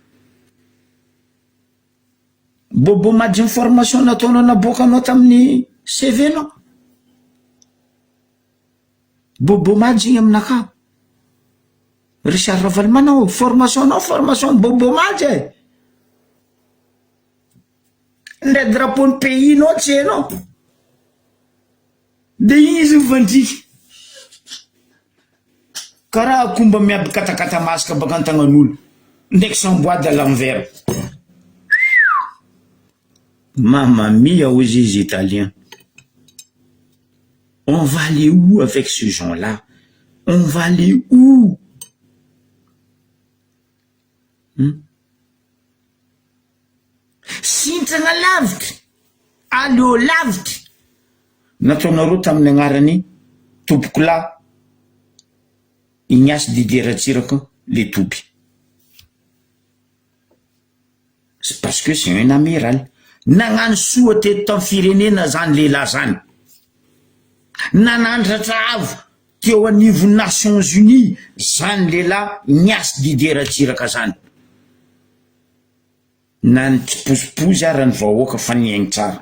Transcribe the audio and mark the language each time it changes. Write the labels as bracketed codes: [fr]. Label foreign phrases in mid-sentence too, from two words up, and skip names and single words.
[mg] Bobo madiny formation nataonao naboakanao tamin'ny CV nao bobo madiny aminaka Richard Ravalmana o formation nao formation bobo madiny ndray drapeau ny pays nao tsy hainao de igny izy mivandriky karaha akomba miaby katakata masaka baka an-tagnan'olo ndraiky samboady [fr] à l'envers. [it] Mamma mia, [fr] aux Italiens. On va aller où avec ce gens-là? On va aller où? [mg] Sintragna lavitry, aleo lavitry. Nataonareo tamin'ny agnarany tompoko lahy Ignace Didier Ratsiraka le tompy. [fr] C'est parce que c'est un amiral. [mg] Nagnano soa teto tamin'ny firenena zany lehilahy zany. Nanandratra avo teo anivon'ny Nations Unies zany lehilahy Ignace Didier Ratsiraka zany. Na nitsiposiposy ary ny vahoaka fa niaigny tsara.